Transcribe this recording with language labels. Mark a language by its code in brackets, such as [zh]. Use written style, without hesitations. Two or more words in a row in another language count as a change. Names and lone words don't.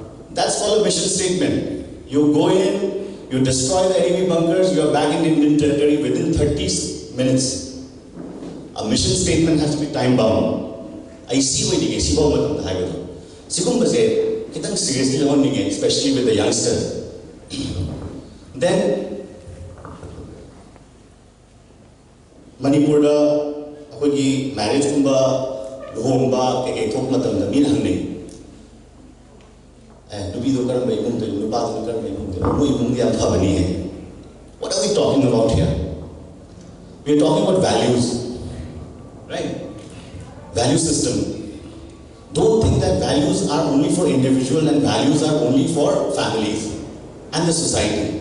[en] That's called a mission statement. You go in, you destroy the enemy bunkers, you are back in Indian territory within 30 minutes. A mission statement has to be time bound. I see what you see about the highway. Sikum base, kitang seriously learning, especially with the youngsters. [mni] Then Manipur akogi marriage kumba, luhomba, keke thok matam da min hangni. [en] What are we talking about here? We are talking about values, right? Value system. Don't think that values are only for individuals and values are only for families and the society.